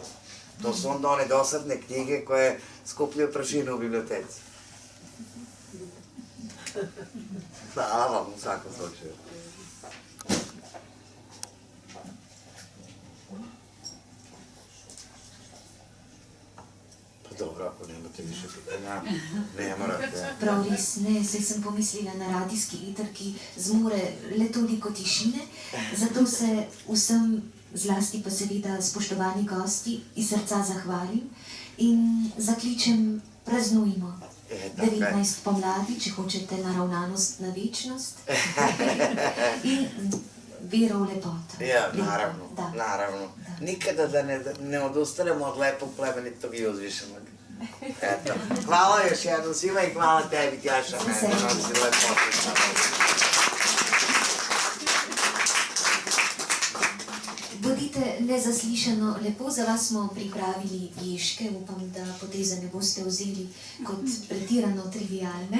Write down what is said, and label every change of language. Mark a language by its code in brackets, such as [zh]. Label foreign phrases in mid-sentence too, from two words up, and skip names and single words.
[sr] To su onda one dosadne knjige koje skupljaju prašinu u biblioteci. Hvala vam u svakom slučaju. Pa dobro, ako nemate više pitanja, ne morate. [sl] Prav res ne, saj sem pomislila na radijski eter, ki zmore le toliko tišine, zato se vsem, zlasti pa seveda spoštovani gosti, iz srca zahvalim in zakličem praznujmo. 19 pomladi, če hočete naravnanost na večnost in vero v lepoto. Ja, naravno. [sr] Nikada da ne odustanemo od lepog, plemenitog i uzvišenog. Eto. Hvala još jednom svima i hvala tebi, Tjaša, mene, nosi lepotu. [sl] Bodite nezaslišano lepo, za vas smo pripravili ješke, upam, da poteze ne boste vzeli kot pretirano trivialne.